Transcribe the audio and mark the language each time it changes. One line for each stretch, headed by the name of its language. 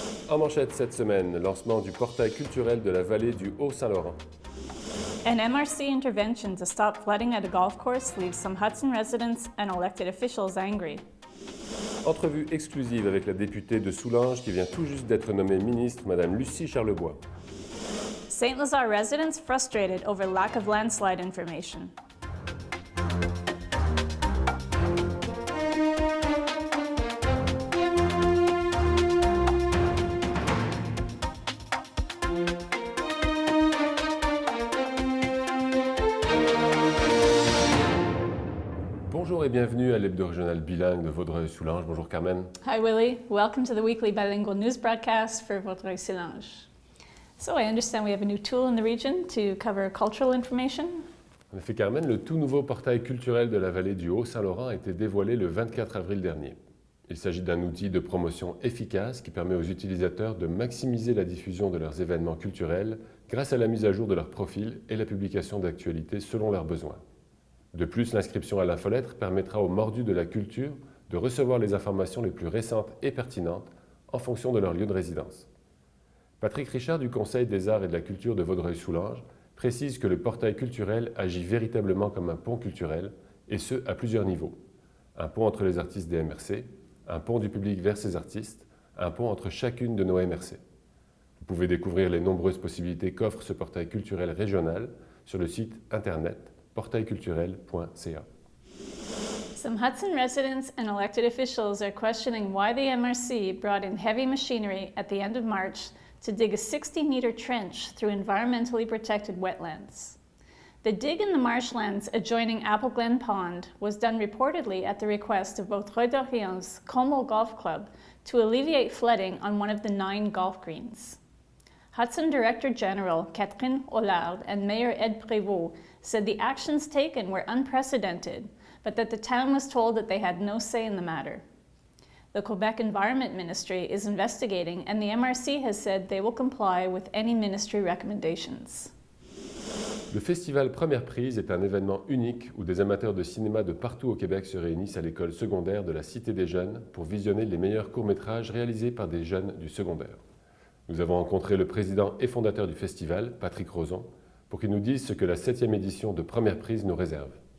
French: En manchette cette semaine, lancement du portail culturel de la vallée du Haut-Saint-Laurent.
English: An MRC intervention to stop flooding at a golf course leaves some Hudson residents and elected officials angry.
French: Entrevue exclusive avec la députée de Soulanges qui vient tout juste d'être nommée ministre, Madame Lucie Charlebois.
English: St. Lazare residents frustrated over lack of landslide information.
French: Bonjour et bienvenue à l'hebdo régional bilingue de Vaudreuil-Soulanges. Bonjour Carmen.
English: Hi Willie, welcome to the weekly bilingual news broadcast for Vaudreuil-Soulanges. So I understand we have a new tool in the region to cover cultural information.
French: En effet Carmen, le tout nouveau portail culturel de la vallée du Haut-Saint-Laurent a été dévoilé le 24 avril dernier. Il s'agit d'un outil de promotion efficace qui permet aux utilisateurs de maximiser la diffusion de leurs événements culturels grâce à la mise à jour de leur profil et la publication d'actualités selon leurs besoins. De plus, l'inscription à l'infolettre permettra aux mordus de la culture de recevoir les informations les plus récentes et pertinentes en fonction de leur lieu de résidence. Patrick Richard du Conseil des arts et de la culture de Vaudreuil-Soulanges précise que le portail culturel agit véritablement comme un pont culturel, et ce à plusieurs niveaux. Un pont entre les artistes des MRC, un pont du public vers ces artistes, un pont entre chacune de nos MRC. Vous pouvez découvrir les nombreuses possibilités qu'offre ce portail culturel régional sur le site internet portailculturel.ca.
English: Some Hudson residents and elected officials are questioning why the MRC brought in heavy machinery at the end of March to dig a 60-meter trench through environmentally protected wetlands. The dig in the marshlands adjoining Apple Glen Pond was done reportedly at the request of Vaudreuil-Dorion's Como Golf Club to alleviate flooding on one of the 9 golf greens. Hudson Director General Catherine Hollard and Mayor Ed Prévost said the actions taken were unprecedented, but that the town was told that they had no say in the matter. The Quebec Environment Ministry is investigating, and the MRC has said they will comply with any ministry recommendations.
French: Le festival Première Prise est un événement unique où des amateurs de cinéma de partout au Québec se réunissent à l'école secondaire de la Cité des Jeunes pour visionner les meilleurs courts-métrages réalisés par des jeunes du secondaire. Nous avons rencontré le président et fondateur du festival, Patrick Rozon, pour qu'il nous dise ce que la 7e édition de Première Prise nous réserve.